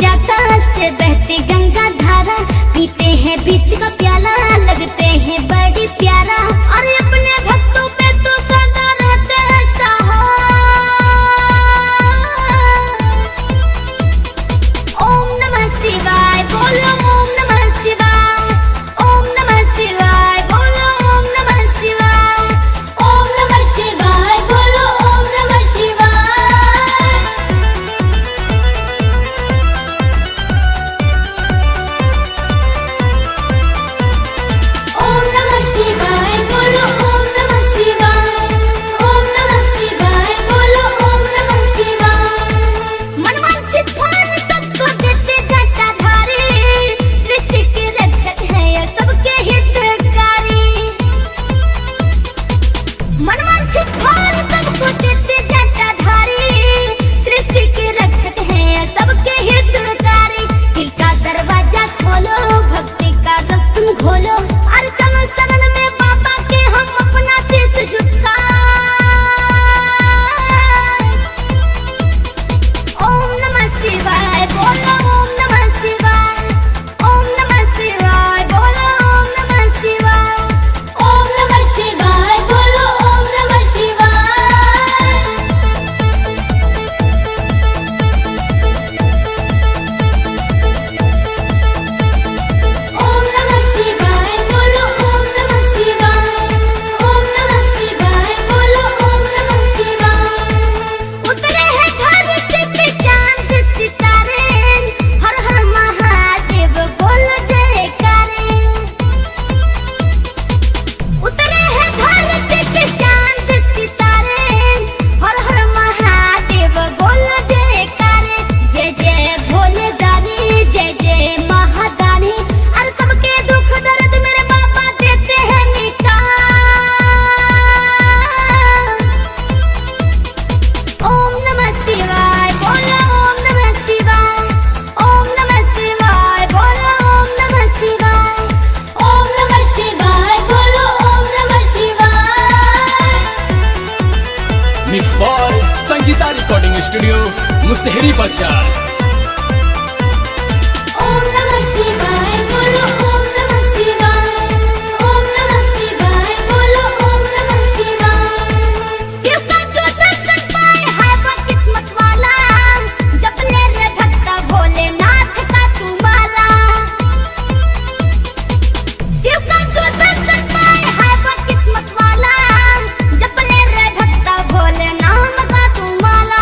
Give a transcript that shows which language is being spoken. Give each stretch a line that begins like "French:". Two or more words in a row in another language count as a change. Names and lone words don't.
Hindi: लता से बहती गंगा धारा, पीते हैं विष का प्याला, लगते हैं बड़ी प्यारा, और अपने भक्तों पे तो सदा रहते हैं सहाय। ओम नमः शिवाय बोलो, ओम नमः शिवाय, ओम नमः शिवाय बोलो, ओम नमः शिवाय, ओम नमः शिवाय बोलो, ओम नमः शिवाय। ओम नमः शिवाय बोलो, ओम नमः शिवाय, ओम नमः शिवाय बोलो, ओम नमः शिवाय। मनवांछित फल सबको देते जटाधारी, सृष्टि के रक्षक है ये सबके हितकारी। मनवांछित फल सबको देते जटाधारी, सृष्टि के रक्षक है ये सबके हितकारी। दिल का दरवाजा खोलो, भक्ति का रस तुम खोलो, और चलो शरण में बाबा के हम अपना शीश झुकाएं। ओम नमः शिवाय बोलो, ओम नमः शिवाय, ओम नमः शिवाय बोलो, ओम नमः शिवाय, ओम नमः शिवाय बोलो, ओम नमः शिवाय। ओम नमः शिवाय बोलो, ओम नमः शिवाय, ओम नमः शिवाय बोलो, ओम नमः शिवाय। उतरे हैं धरती पे चांद सितारे, हर हर महादेव बोलो जयकारे। उतरे हैं धरती पे चांद सितारे, हर हर महादेव बोलो जयकारे। जय जय भोले दानी, जय जय महादानी, और सबके दुख दर्द मेरे बाबा देते हैं मिटा। ओम नमः शिवाय बोलो, ओम नमः शिवाय, ओम नमः शिवाय बोलो, ओम नमः शिवाय, ओम नमः शिवाय बोलो, ओम नमः शिवाय।
English: mix by
Hindi: संगीता रिकॉर्डिंग स्टूडियो मुसहरी बाजार। ओम नमः शिवाय बोलो, ओम नमः शिवाय, ओम नमः शिवाय बोलो, ओम नमः शिवाय। शिव का जो दर्शन पाए है वो किस्मत वाला, जप ले रे भक्ता भोलेनाथ का तू माला। शिव का जो दर्शन पाए है वो किस्मत वाला, जप ले रे भक्ता भोलेनाथ का तू माला।